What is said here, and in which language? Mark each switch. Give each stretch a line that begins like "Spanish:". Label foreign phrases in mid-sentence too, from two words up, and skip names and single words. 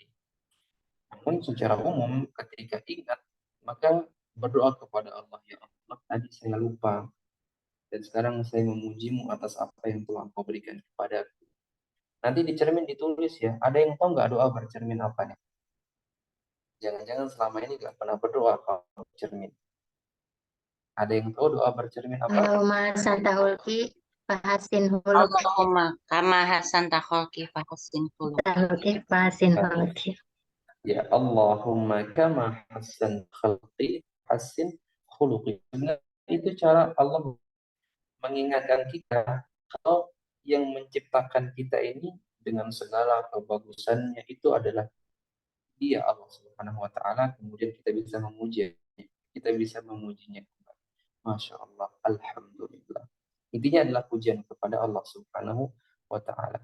Indonesian: Namun secara umum ketika ingat maka berdoa kepada Allah, ya Allah tadi saya lupa dan sekarang saya memujimu atas apa yang telah Engkau berikan kepadaku. Nanti di cermin ditulis ya. Ada yang tahu nggak doa bercermin apa nih? Jangan-jangan selama ini nggak pernah berdoa kalau bercermin. Ada yang tahu doa bercermin apa?
Arabic: اللهم حسنت خلقي فحسن خلقي. اللهم كما حسنت خلقي فحسن خلقي. فحسن خلقي. يا اللهم كما حسنت خلقي فحسن خلقي.
Indonesian: Itu cara Allah mengingatkan kita kalau yang menciptakan kita ini dengan segala kebagusannya itu adalah Dia,
Arabic: الله سبحانه وتعالى.
Indonesian: Kemudian kita bisa memuji, kita bisa memujinya.
Arabic: ما شاء الله، الحمد لله.
Indonesian: Intinya adalah pujian kepada
Arabic: الله سبحانه وتعالى.